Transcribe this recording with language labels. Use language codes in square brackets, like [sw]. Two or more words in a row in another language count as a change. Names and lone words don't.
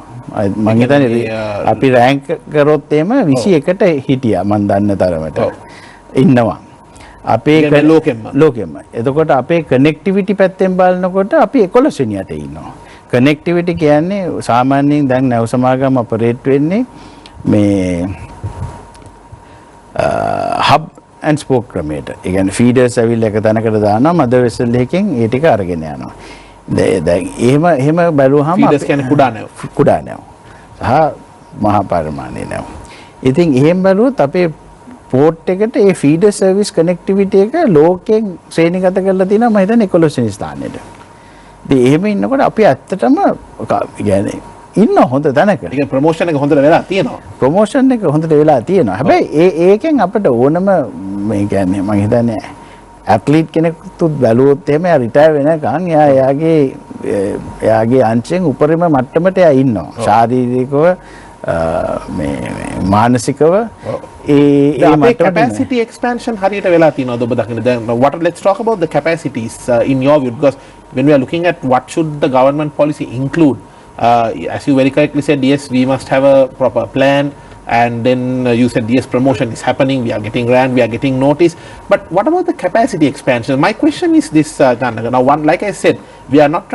[si] මං හිතන්නේ අපි රෑන්ක් කරොත් එහෙම 21ට හිටියා මං දන්න තරමට ඉන්නවා. අපේ ලෝකෙම. එතකොට අපේ කනෙක්ටිවිටි පැත්තෙන් බලනකොට අපි 11 වෙනියට ඉන්නවා. connectivity කියන්නේ සාමාන්‍යයෙන් දැන් නැව සමාගම ඔපරේට් වෙන්නේ මේ [en] hub and spoke [si] ක්‍රමයට. ඒ කියන්නේ feeders ඇවිල්ලා එක තැනකට දානවා [en] mother vessel [si] එකකින් ඒ ටික අරගෙන යනවා. දැන් එහෙම බැලුවාම feeders කියන්නේ කුඩා නැව. කුඩා නැව. සහ මහා පරිමාණයේ නැව. ඉතින් එහෙම බැලුවොත් අපේ පෝට් එකට ඒ [en] feeder service connectivity [si] එක ලෝකයෙන් ශ්‍රේණිගත කරලා තියෙනවා මම හිතන්නේ 11 වෙනි ස්ථානෙට. ඉතින් එහෙම ඉන්නකොට අපි ඇත්තටම يعني ඉන්න හොඳ තැනක. ඒක ප්‍රොමෝෂන් එක හොඳට වෙලා තියෙනවා. ප්‍රොමෝෂන් එක හොඳට වෙලා තියෙනවා. හැබැයි ඒකෙන් අපිට ඕනම මේ කියන්නේ මම හිතන්නේ ඇත්ලීට් කෙනෙකුත් බැලුවොත් එහෙම එයා රිටයර් වෙනකන් එයාගේ අංශයෙන් උපරිම මට්ටමට එයා ඉන්නවා. ශාරීරිකව මේ මානසිකව ඒ capacity expansion හරියට වෙලා තියෙනවද ඔබ දකින්න දැන් [en] let's talk about the capacities in your view because when we are looking at what should the government policy include as you very correctly said yes we must have a proper plan and then you said yes promotion is happening we are getting grant we are getting notice but what about the capacity expansion my question is this Janaka now one like I said we are not trying